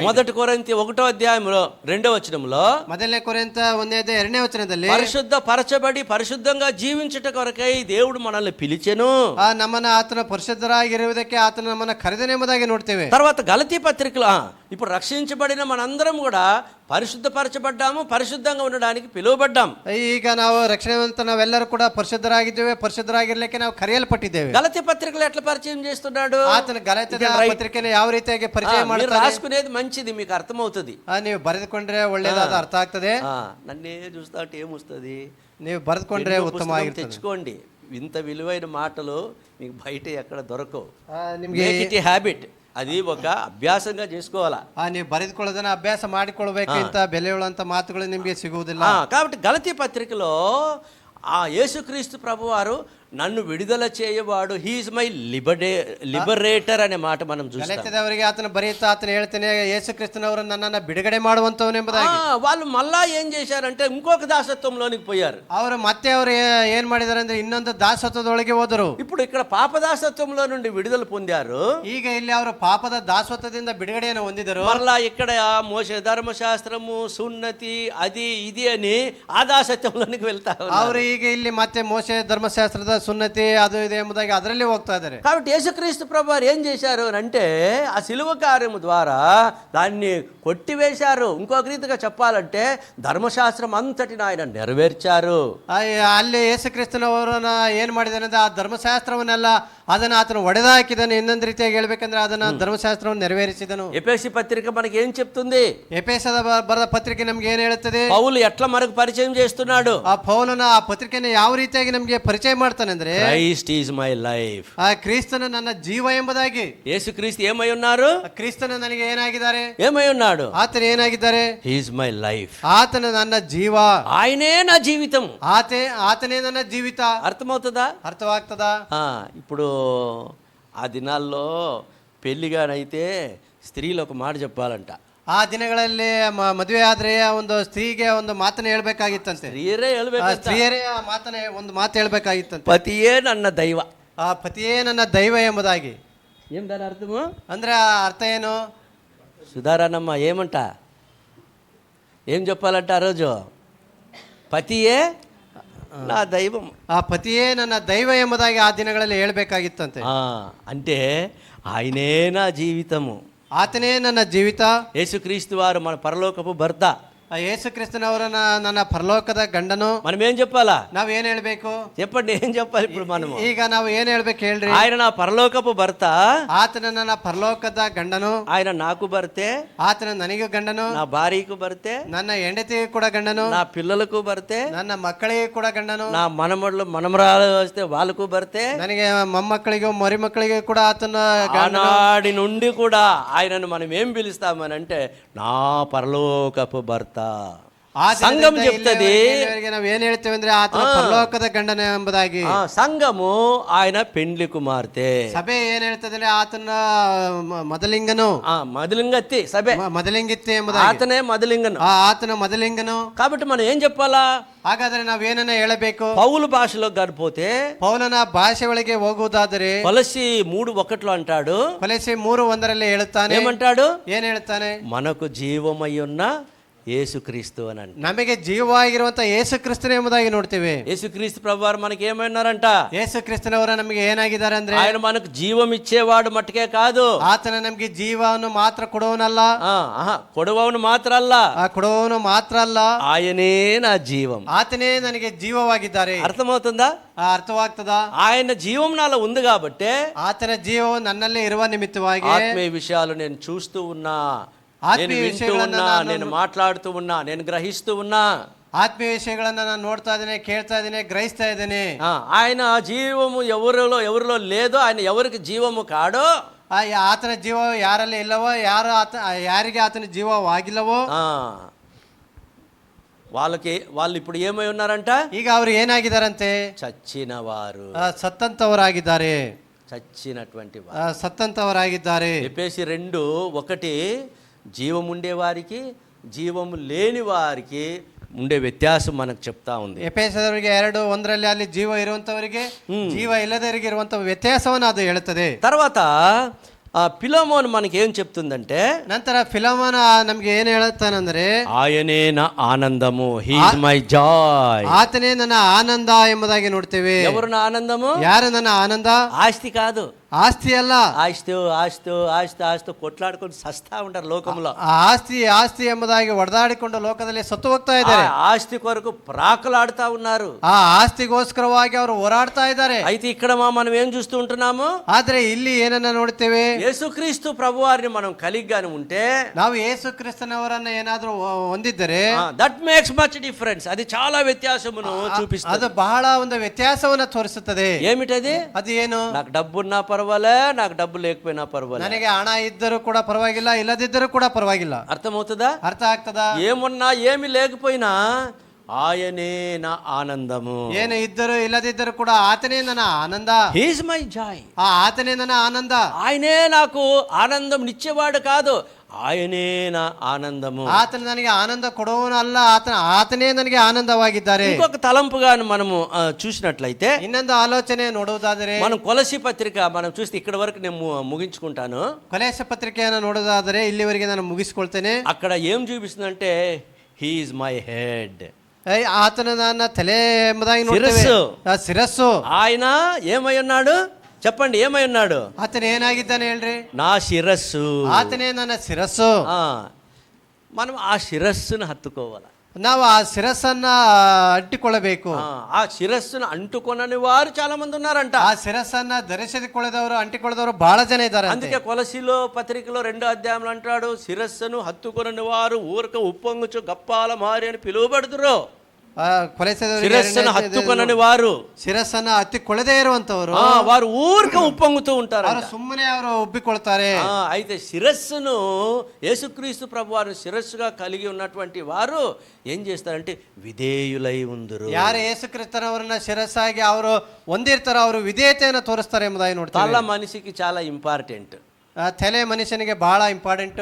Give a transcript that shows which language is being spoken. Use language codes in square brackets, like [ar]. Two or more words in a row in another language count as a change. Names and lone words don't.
[te] మొదటి కొరింథీ 1వ అధ్యాయంలో 2వ వచనంలో, [kn] ಮೊದಲನೇ ಕೊರಿಂಥ 1ನೇ ಅಧ್ಯಾಯ 2ನೇ ವಚನದಲ್ಲಿ, [te] పరిశుద్ధ పరచబడి పరిశుద్ధంగా జీవించుట కొరకై దేవుడు మనల్ని పిలిచెను. [kn] ನಮ್ಮನ್ನ ಆತನ ಪರಿಶುದ್ಧರಾಗಿರುವುದಕ್ಕೆ ಆತನ ನಮ್ಮನ್ನ ಕರೆದನೆಂಬುದಾಗಿ ನೋಡ್ತೇವೆ. [te] తర్వాత గలతీ పత్రికలో ఇప్పుడు రక్షించబడిన మనందరం కూడా పరిశుద్ధపరచబడ్డాము, పరిశుద్ధంగా ఉండడానికి పిలువబడ్డాం. [kn] ಈಗ ನಾವು ರಕ್ಷಣೆವಂತ ನಾವೆಲ್ಲರೂ ಕೂಡ ಪರಿಶುದ್ಧರಾಗಿದ್ದೇವೆ, ಪರಿಶುದ್ಧರಾಗಿರ್ಲಿಕ್ಕೆ ನಾವು ಕರೆಯಲ್ಪಟ್ಟಿದ್ದೇವೆ. [te] గలతీ పత్రికలు ఎట్లా పరిచయం చేస్తున్నాడు? [kn] ಆತನ ಗಲಾತ್ಯದ ಪತ್ರಿಕೆಯನ್ನು ಯಾವ ರೀತಿಯಾಗಿ ಪರಿಚಯ [te] మీరు [kn] ಮಾಡ್ತಾರೆ? [te] రాసుకునేది మంచిది, మీకు అర్థమవుతుంది. [kn] ನೀವು ಬರೆದುಕೊಂಡ್ರೆ ಒಳ್ಳೇದಾದ ಅರ್ಥ ಆಗ್ತದೆ. [te] నన్నే చూస్తా అంటే ఏమొస్తుంది? [kn] ನೀವು ಬರೆದುಕೊಂಡ್ರೆ ಉತ್ತಮವಾಗಿರ್ತದೆ. [te] తెచ్చుకోండి. ఇంత విలువైన మాటలు మీకు బయట ఎక్కడ దొరకవు. [kn] ನಿಮ್ಗೆ [te] హ్యాబిట్, అది ఒక అభ్యాసంగా చేసుకోవాలా. [kn] ನೀವು ಬರೆದುಕೊಳ್ಳೋದನ್ನ ಅಭ್ಯಾಸ ಮಾಡಿಕೊಳ್ಬೇಕು. ಇಂತ ಬೆಲೆಯುಳ್ಳಂತ ಮಾತುಗಳು ನಿಮ್ಗೆ ಸಿಗುವುದಿಲ್ಲ. [te] కాబట్టి గలతీ పత్రికలో ఆ యేసుక్రీస్తు ప్రభువారు నన్ను విడుదల చేయవాడు, [en] He's my liberator [te] అనే మాట మనం చూస్తాం. [kn] ಗಲಾತ್ಯದವರಿಗೆ ಆತನ ಬರೆಯುತ್ತಾ ಆತನ ಹೇಳ್ತಾನೆ, ಯೇಸು ಕ್ರಿಸ್ತನವರು ನನ್ನನ್ನ ಬಿಡುಗಡೆ ಮಾಡುವಂತವನೆಂಬುದಾಗಿ. [te] వాళ్ళు మళ్ళా ఏం చేశారంటే ఇంకొక దాసత్వంలోనికి పోయారు. [kn] ಅವರು ಏನ್ ಮಾಡಿದಾರೆ ಅಂದ್ರೆ ಇನ್ನೊಂದು ದಾಸತ್ವದೊಳಗೆ ಹೋದರು. [te] ఇప్పుడు ఇక్కడ పాపదాసత్వంలో నుండి విడుదల పొందారు. [kn] ಈಗ ಇಲ್ಲಿ ಅವರು ಪಾಪದ ದಾಸತ್ವದಿಂದ ಬಿಡುಗಡೆಯನ್ನು ಹೊಂದಿದರು. [te] మరలా ఇక్కడ మోషే ధర్మశాస్త్రము, సున్నతి, అది ఇది అని ఆ దాసత్వంలోనికి వెళ్తారు. [kn] ಅವರು ಈಗ ಇಲ್ಲಿ ಮತ್ತೆ ಮೋಶೆ ಧರ್ಮಶಾಸ್ತ್ರದ ಸುನ್ನತಿ ಅದು ಇದೆ ಎಂಬುದಾಗಿ ಅದರಲ್ಲಿ ಹೋಗ್ತಾ ಇದ್ದಾರೆ. [te] కాబట్టి యేసుక్రీస్తు ప్రభువారు ఏం చేశారు అంటే ఆ సిలువ కార్యము ద్వారా దాన్ని కొట్టివేశారు. ఇంకొక రీతిగా చెప్పాలంటే ధర్మశాస్త్రం అంతటిని ఆయన నెరవేర్చారు. [kn] ಅಲ್ಲಿ ಯೇಸು ಕ್ರಿಸ್ತನವರನ್ನ ಏನ್ ಮಾಡಿದಾರೆ ಅಂದ್ರೆ ಆ ಧರ್ಮಶಾಸ್ತ್ರವನ್ನೆಲ್ಲ ಅದನ್ನ ಆತನು ಒಡೆದಾಕಿದನು. ಇನ್ನೊಂದು ರೀತಿಯಾಗಿ ಹೇಳ್ಬೇಕಂದ್ರೆ ಅದನ್ನ ಧರ್ಮಶಾಸ್ತ್ರವನ್ನು ನೆರವೇರಿಸಿದನು. [te] ఎఫెసీ పత్రిక మనకి ఏం చెప్తుంది? [kn] ಎಫೆಸದ ಬರೆದ ಪತ್ರಿಕೆ ನಮ್ಗೆ ಏನ್ ಹೇಳುತ್ತದೆ? [te] పౌలు ఎట్లా మనకు పరిచయం చేస్తున్నాడు? [kn] ಆ ಪೌಲನ ಆ ಪತ್ರಿಕೆಯನ್ನು ಯಾವ ರೀತಿಯಾಗಿ ನಮ್ಗೆ ಪರಿಚಯ ಮಾಡ್ತಾನೆ ಅಂದ್ರೆ, [en] Christ is my life, [kn] ಆ ಕ್ರಿಸ್ತನ ನನ್ನ ಜೀವ ಎಂಬುದಾಗಿ. [te] యేసుక్రీస్తు ఏమై ఉన్నారు? [kn] ಕ್ರಿಸ್ತನ ನನಗೆ ಏನಾಗಿದ್ದಾರೆ? [te] ఏమై ఉన్నాడు? [kn] ಆತನ ಏನಾಗಿದ್ದಾರೆ? [en] He is my life, [kn] ಆತನ ನನ್ನ ಜೀವ, [te] ఆయనే నా జీవితం. [kn] ಆತನೇ ನನ್ನ ಜೀವಿತ. [te] అర్థమవుతుందా? [kn] ಅರ್ಥವಾಗ್ತದಾ? [te] ఇప్పుడు ఆ దినాల్లో పెళ్లిగానైతే స్త్రీలు ఒక మాట చెప్పాలంట. [kn] ಆ ದಿನಗಳಲ್ಲಿ ಮದುವೆ ಆದ್ರೆ ಒಂದು ಸ್ತ್ರೀಗೆ ಒಂದು ಮಾತನ್ನ ಹೇಳ್ಬೇಕಾಗಿತ್ತಂತೆ. ಸ್ತ್ರೀಯರೇ ಆ ಮಾತನ್ನ ಒಂದು ಮಾತು ಹೇಳ್ಬೇಕಾಗಿತ್ತಂತೆ. ಪತಿಯೇ ನನ್ನ ದೈವ, ಆ ಪತಿಯೇ ನನ್ನ ದೈವ ಎಂಬುದಾಗಿ. [te] ఏం దాని అర్థము? [kn] ಅಂದ್ರೆ ಆ ಅರ್ಥ ಏನು? [te] సుధారానమ్మ ఏమంట, ఏం చెప్పాలంట ఆ రోజు? పతియే నా దైవం, [kn] ಆ ಪತಿಯೇ ನನ್ನ ದೈವ ಎಂಬುದಾಗಿ ಆ ದಿನಗಳಲ್ಲಿ ಹೇಳ್ಬೇಕಾಗಿತ್ತಂತೆ. [te] అంటే ఆయనే నా జీవితము, [kn] ಆತನೇ ನನ್ನ ಜೀವಿತ. [te] యేసుక్రీస్తు వారు మన పరలోకపు భర్త. [kn] ಯೇಸು ಕ್ರಿಸ್ತನವರನ್ನ ನನ್ನ ಪರಲೋಕದ ಗಂಡನು. [te] మనం ఏం చెప్పాలా? [kn] ನಾವ್ ಏನ್ ಹೇಳ್ಬೇಕು? [te] చెప్పండి, ఏం చెప్పాలి ఇప్పుడు మనము? [kn] ಈಗ ನಾವು ಏನ್ ಹೇಳ್ಬೇಕು ಹೇಳ್ರಿ? [te] ఆయన నా పరలోకపు భర్త, [kn] ಆತನ ನನ್ನ ಪರಲೋಕದ ಗಂಡನು. [te] ఆయన నాకు భర్తే, [kn] ಆತನ ನನಗೂ ಗಂಡನು. [te] నా భార్యకు భర్తే, [kn] ನನ್ನ ಹೆಂಡತಿಗೂ ಕೂಡ ಗಂಡನು. [te] నా పిల్లలకు భర్తే, [kn] ನನ್ನ ಮಕ್ಕಳಿಗೂ ಕೂಡ ಗಂಡನು. [te] నా మనమళ్ళు మనమరాలు వస్తే వాళ్ళకు భర్తే. [kn] ನನಗೆ ಮೊಮ್ಮಕ್ಕಳಿಗೂ ಮರಿ ಮಕ್ಕಳಿಗೂ ಕೂಡ ಆತನ [te] ఆనాడి నుండి కూడా ఆయనను మనం ఏం పిలుస్తామని అంటే నా పరలోకపు భర్త. సంఘం చెప్తుంది [kn] ನಾವು ಏನ್ ಹೇಳ್ತೇವೆ ಅಂದ್ರೆ ಆತನ ಪರಲೋಕದ ಗಂಡನ ಎಂಬುದಾಗಿ. [te] సంఘము ఆయన పెండ్లి కుమార్తె. [kn] ಸಭೆ ಏನ್ ಹೇಳ್ತದೆ ಅಂದ್ರೆ ಆತನ ಮೊದಲಿಂಗನು. ಮೊದಲಿಂಗತ್ತಿ ಸಭೆ, ಮೊದಲಿಂಗಿತ್ತಿ ಎಂಬುದಾಗಿ. ಆತನೇ ಮೊದಲಿಂಗನು, ಆತನ ಮೊದಲಿಂಗನು. [te] కాబట్టి మనం ఏం చెప్పాలా? [kn] ಹಾಗಾದ್ರೆ ನಾವೇನನ್ನ ಹೇಳಬೇಕು? [te] పౌలు భాషలో గడిపోతే, [kn] ಪೌಲನ ಭಾಷೆ ಒಳಗೆ ಹೋಗುವುದಾದರೆ [te] కొలసి 3:1 అంటాడు. [kn] ಕೊಲೊಸ್ಸೆ 3:1 ಹೇಳುತ್ತಾನೆ. [te] ఏమంటాడు? [kn] ಏನ್ ಹೇಳ್ತಾನೆ? [te] మనకు జీవమయ్యున్న యేసుక్రీస్తు అని అంట. [kn] ನಮಗೆ ಜೀವವಾಗಿರುವಂತ ಯೇಸು ಕ್ರಿಸ್ತನೇ ಎಂಬುದಾಗಿ ನೋಡ್ತೇವೆ. [te] యేసుక్రీస్తు ప్రభువారు మనకి ఏమన్నారంట? [kn] ಯೇಸು ಕ್ರಿಸ್ತನವರ ನಮಗೆ ಏನಾಗಿದ್ದಾರೆ ಅಂದ್ರೆ, [te] ఆయన మనకు జీవం ఇచ్చేవాడు మట్టుకే కాదు, [kn] ಆತನ ನಮಗೆ ಜೀವವನ್ನು ಮಾತ್ರ ಕೊಡುವನಲ್ಲ, ಕೊಡವನು ಮಾತ್ರ ಅಲ್ಲ, ಆ ಕೊಡುವವನು ಮಾತ್ರ ಅಲ್ಲ, [te] ఆయనే నా జీవం. [kn] ಆತನೇ ನನಗೆ ಜೀವವಾಗಿದ್ದಾರೆ. [te] అర్థమవుతుందా? [kn] ಅರ್ಥವಾಗ್ತದಾ? [te] ఆయన జీవం నాలో ఉంది కాబట్టి [kn] ಆತನ ಜೀವವು ನನ್ನಲ್ಲಿ ಇರುವ ನಿಮಿತ್ತವಾಗಿ [te] ఆత్మీయ విషయాలు నేను చూస్తూ ఉన్నా, నేను [kn] ಆತ್ಮೀಯ [te] వింటూ [kn] ವಿಷಯಗಳನ್ನ [te] ఉన్నా, [kn] ನಾನು [te] నేను మాట్లాడుతూ ఉన్నా, నేను గ్రహిస్తూ ఉన్నా. [kn] ಆತ್ಮೀಯ ವಿಷಯಗಳನ್ನ ನಾನು ನೋಡ್ತಾ ಇದ್ದೇನೆ, ಕೇಳ್ತಾ ಇದ್ದೇನೆ, ಗ್ರಹಿಸ್ತಾ ಇದ್ದೇನೆ. [te] ఆయన జీవము ఎవరిలో లేదో, ఆయన ఎవరికి జీవము కాడో, [kn] ಆತನ ಜೀವ ಯಾರಲ್ಲಿ ಇಲ್ಲವೋ, ಯಾರಿಗೆ ಆತನ ಜೀವವಾಗಿಲ್ಲವೋ [te] వాళ్ళు ఇప్పుడు ఏమై ఉన్నారంట? [kn] ಈಗ ಅವರು ಏನಾಗಿದ್ದಾರಂತೆ? [te] చచ్చిన వారు, [kn] ಸತ್ತಂತವರಾಗಿದ್ದಾರೆ, [te] చచ్చినటువంటి వారు, [kn] ಸತ್ತಂತವರಾಗಿದ್ದಾರೆ. [te] ఎఫెసీ 2:1 జీవముండే వారికి జీవము లేని వారికి ఉండే వ్యత్యాసం మనకు చెప్తా ఉంది. [kn] ಎಫೆಸದವರಿಗೆ 2:1 ಅಲ್ಲಿ ಜೀವ ಇರುವಂತವರಿಗೆ ಜೀವ ಇಲ್ಲದವರಿಗೆ ಇರುವಂತ ವ್ಯತ್ಯಾಸವನ್ನು ಅದು ಹೇಳುತ್ತದೆ. [te] తర్వాత ఫిలోమోన్ మనకి ఏం చెప్తుందంటే, [kn] ನಂತರ ಫಿಲೋಮೋನ ನಮ್ಗೆ ಏನ್ ಹೇಳುತ್ತಾನಂದ್ರೆ, [te] ఆయనే నా ఆనందము, [en] He is my joy. [kn] ಆತನೇ ನನ್ನ ಆನಂದ ಎಂಬುದಾಗಿ ನೋಡ್ತೇವೆ. [te] ఎవరు నా ఆనందము? [kn] ಯಾರು ನನ್ನ ಆನಂದ? [te] ఆస్తి కాదు, [kn] ಆಸ್ತಿ ಅಲ್ಲ. [te] ఆస్తి కొట్లాడుకొని సస్తా ఉంటారు లోకంలో. [kn] ಆಸ್ತಿ ಎಂಬುದಾಗಿ ಹೊಡೆದಾಡಿಕೊಂಡು ಲೋಕದಲ್ಲಿ ಸತ್ತು ಹೋಗ್ತಾ ಇದ್ದಾರೆ. [te] ఆస్తి కొరకు ప్రాకులాడుతా ఉన్నారు. [kn] ಆ ಆಸ್ತಿಗೋಸ್ಕರವಾಗಿ ಅವರು ಹೋರಾಡ್ತಾ ಇದ್ದಾರೆ. [te] అయితే ఇక్కడ మనం ఏం చూస్తూ ఉంటున్నాము? [kn] ಆದ್ರೆ ಇಲ್ಲಿ ಏನನ್ನ ನೋಡ್ತೇವೆ? [te] యేసుక్రీస్తు ప్రభువారిని మనం కలిగ్గానే ఉంటే, [kn] ನಾವು ಯೇಸು ಕ್ರಿಸ್ತನವರನ್ನ ಏನಾದ್ರೂ ಹೊಂದಿದ್ದರೆ, [en] That makes much difference. [te] అది చాలా వ్యత్యాసమును చూపిస్తుంది. [kn] ಅದು ಬಹಳ ಒಂದು ವ್ಯತ್ಯಾಸವನ್ನ ತೋರಿಸುತ್ತದೆ. [te] ఏమిటది? [kn] ಅದು ಏನು? [te] నాకు డబ్బున్నా పర్వాలే, నాకు డబ్బు లేకపోయినా పర్వాలే, [kn] ನನಗೆ ಹಣ ಇದ್ದರೂ ಕೂಡ ಪರವಾಗಿಲ್ಲ, ಇಲ್ಲದಿದ್ದರೂ ಕೂಡ ಪರವಾಗಿಲ್ಲ. [te] అర్థమవుతుందా? [kn] ಅರ್ಥ ಆಗ್ತದಾ? [te] ఏమున్నా ఏమి లేకపోయినా ఆయనే నా ఆనందము. [kn] ಏನು ఇద్దరు ఇಲ್ಲదిద్దరు ಕೂಡ ಆತನೇ ನನ್ನ ಆನಂದ. [en] He is my joy. [kn] ಆತನೇ ನನ್ನ ಆನಂದ. [te] ఆయనే నాకు ఆనందం నిచ్చేవాడు కాదు, ఆయనే నా ఆనందము. [kn] ಆತನ ನನಗೆ ಆನಂದ ಕೊಡುವವನು ಅಲ್ಲ, ಆತನೇ ನನಗೆ ಆನಂದವಾಗಿದ್ದಾರೆ. [te] ఇంకొక తలంపుగా మనము చూసినట్లయితే, [kn] ಇನ್ನೊಂದು ಆಲೋಚನೆ ನೋಡುವುದಾದರೆ, [te] మనం కొలసి పత్రిక మనం చూస్తే ఇక్కడ వరకు నేను ముగించుకుంటాను. [kn] ಕೊಲೊಸ್ಸೆ ಪತ್ರಿಕೆಯನ್ನು ನೋಡುವುದಾದರೆ ಇಲ್ಲಿವರೆಗೆ ನಾನು ಮುಗಿಸ್ಕೊಳ್ತೇನೆ. [te] అక్కడ ఏం చూపిస్తుందంటే, [en] He is my head. [kn] ಆತನ ನನ್ನ ತಲೆ ಎಂಬುದಾಗಿ ನೋಡ್ತೇವೆ. ಶಿರಸ್ಸು. [te] ఆయన ఏమై ఉన్నాడు చెప్పండి? ఏమై ఉన్నాడు? [kn] ಆತನ ಏನಾಗಿದ್ದಾನೆ ಹೇಳ್ರಿ? [te] నా శిరస్సు. [kn] ಆತನೇ ನನ್ನ ಶಿರಸ್ಸು. [te] మనం ఆ శిరస్సును హత్తుకోవాలి. [kn] ನಾವು ಆ ಶಿರಸ್ಸನ್ನ ಅಂಟಿಕೊಳ್ಳಬೇಕು. [te] ఆ శిరస్సును అంటుకొనని వారు చాలా మంది ఉన్నారంట. [kn] ಆ ಶಿರಸ್ಸನ್ನ ಧರಿಸಿಕೊಳ್ಳದವರು, ಅಂಟಿಕೊಳ್ಳದವರು ಬಹಳ ಜನ ಇದ್ದಾರೆ. [te] అందుకే కొలసీలో పత్రికలో 2వ అధ్యాయంలో అంటాడు, శిరస్సును హత్తుకొనని వారు ఊరక ఉప్పొంగుచు గప్పాల మారి అని పిలువబడుదురు. [kn] ಶಿರಸ್ಸನ್ನು [te] ಹತ್ತುకొనని వారు, [kn] ಶಿರಸ್ಸನ್ನ ಹತ್ತಿಕೊಳ್ಳದೇ ಇರುವಂತವರು, [te] వారు ఊరిక ఉప్పొంగుతూ ఉంటారు. [kn] ಅವರು ಸುಮ್ಮನೆ ಅವರು ಉಬ್ಬಿಕೊಳ್ತಾರೆ. [te] అయితే శిరస్సును, యేసుక్రీస్తు ప్రభువారు శిరస్సుగా కలిగి ఉన్నటువంటి వారు ఏం చేస్తారంటే విధేయులై ఉందురు. [kn] ಯಾರು ಯೇಸು ಕ್ರಿಸ್ತನವರನ್ನ ಶಿರಸ್ಸಾಗಿ ಅವರು ಹೊಂದಿರ್ತಾರೋ ಅವರು ವಿಧೇಯತೆಯನ್ನು ತೋರಿಸ್ತಾರೆ ಎಂಬುದಾಗಿ ನೋಡ್ತಾರೆ. [te] తల మనిషికి చాలా ఇంపార్టెంట్. [kn] ತಲೆ ಮನುಷ್ಯನಿಗೆ ಬಹಳ ಇಂಪಾರ್ಟೆಂಟ್.